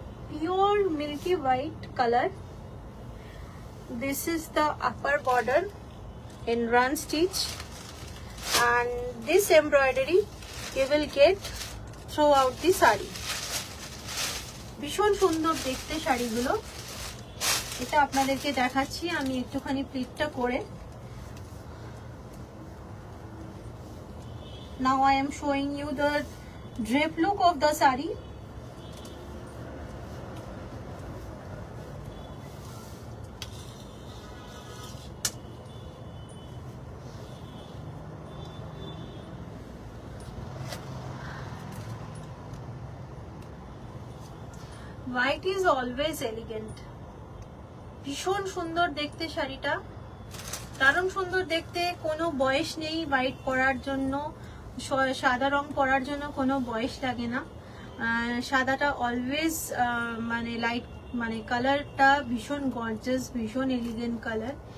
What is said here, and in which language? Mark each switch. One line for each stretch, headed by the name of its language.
English: Pure milky white color. This is the upper border in run stitch, and this embroidery you will get throughout the saree.
Bangla: ভীষণ সুন্দর দেখতে শাড়িগুলো। এটা আপনাদেরকে দেখাচ্ছি আমি একটুখানি প্লিটটা করে।
English: Now I am showing you the drape look of the saree. White is always elegant.
Bangla: ভীষণ সুন্দর দেখতে শাড়িটা, দারুণ সুন্দর দেখতে। কোনো বয়স নেই হোয়াইট পরার জন্য, সাদা রং পরার জন্য কোনো বয়স লাগে না। সাদাটা অলওয়েজ মানে লাইট, মানে কালারটা ভীষণ গর্জাস, ভীষণ এলিগেন্ট কালার।